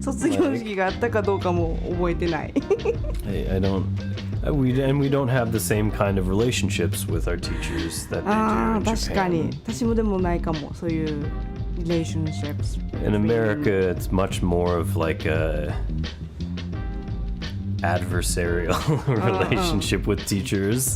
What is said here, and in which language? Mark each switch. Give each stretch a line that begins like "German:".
Japanese: 卒業式があったかどうかも覚えてない
English: I don't. We don't have the same kind of relationships with our teachers that they
Japanese: あ
English: in
Japanese: 確かに
English: Japan.
Japanese: 私もでもないかもそういう relationships
English: In America, it's much more of like a adversarial relationship with teachers.